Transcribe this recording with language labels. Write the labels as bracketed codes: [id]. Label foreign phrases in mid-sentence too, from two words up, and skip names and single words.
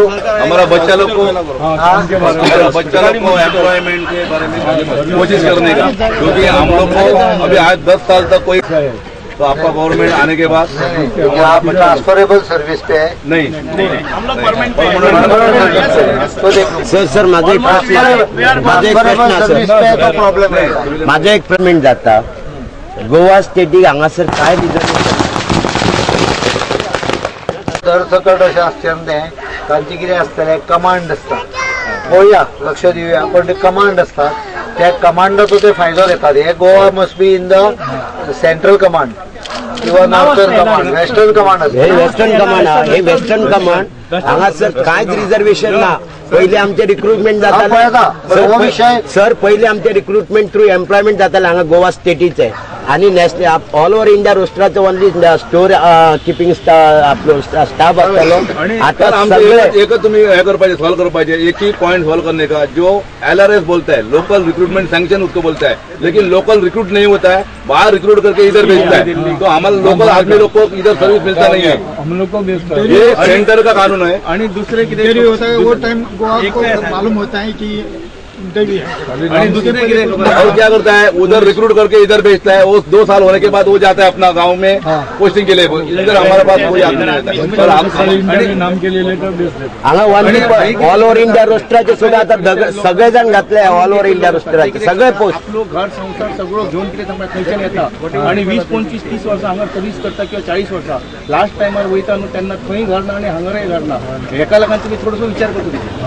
[hi] हमारा बच्चा लोग को एम्प्लॉयमेंट के बारे में कोशिश करने का, क्योंकि हम लोग को अभी आज 10 साल तक कोई तो आपका गवर्नमेंट आने के बाद आप ट्रांसफरेबल सर्विस पे है नहीं हम लोग परमानेंट [kok] सर माझा एक प्रश्न जाता गोवा स्टेटीक हांगासर काय सरसकट अशें आसचें तें तांचे कितें आसतलें कमांड आसता पळोवया लक्ष दिवया पण ते कमांड आसता त्या कमांडाचो ते फायदो घेतात। [en] हे Goa must be in the central command किंवा northern command, western command [kok] हे [en] western command [kok] हे [en] western command [kok] हांगासर कांयच रिजर्वेशन ना. पहिले आमचे रिक्रुटमेंट जाताले सर, पहिले आमचे रिक्रुटमेंट [en] through employment [kok] जाताले हांगा गोवा स्टेटीचे आणि [en] national all over India [kok] रोस्टराचो [en] only store keeping [kok] आपलो स्टाफ आसतालो. आता सगळे [hi] एक [kok] तुम्ही हे करपाचे सॉल्व करपाचे [hi] एक ही पॉइंट सॉल्व करने का जो LRS बोलता है [en] local recruitment sanction [hi] उसको बोलता है, लेकिन [en] local recruit [hi] नहीं होता है, बाहर रिक्रूट करके इधर भेजता है. तो हमारे लोकल आदमी लोग को इधर सर्विस मिलता नहीं है. हम लोग को भेजता है, ये सेंटर का कानून है. आणि दूसरे किती होता है वो टाइम को मालूम होता है कि इंटरव्यू है. और क्या करता है उधर रिक्रूट करके इधर भेजता है. वो 2 साल होने के बाद वो जाता है अपना गांव में पोस्टिंग के लिए. इधर हमारे पास कोई आदमी नहीं रहता है. और हम नाम के लिए लेटर भेजते. [kok] हांगा [en] all over India [kok] रोस्टराचे सुद्धा आता सगळे जण घातले. [en] all over India [kok] रोस्टराचे सगळे पोस्ट आपलो घर संसार सगळं घेऊन किती समजा खंयच्यान येता आणि 20, 25, 30 वर्सां हांगा सर्व्हिस करता किंवा 40 वर्सां लास्ट टायमार वयता न्हू तेन्ना खंय घर ना आणि हांगारय घर ना. हेका लागून तुम्ही थोडोसो विचार करतो.